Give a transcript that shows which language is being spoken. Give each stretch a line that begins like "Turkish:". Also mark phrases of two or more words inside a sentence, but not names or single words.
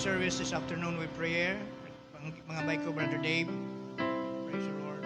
English: bless this afternoon with prayer.
Cebuano: Mga bay ko,
English: Brother Dave. Praise the Lord.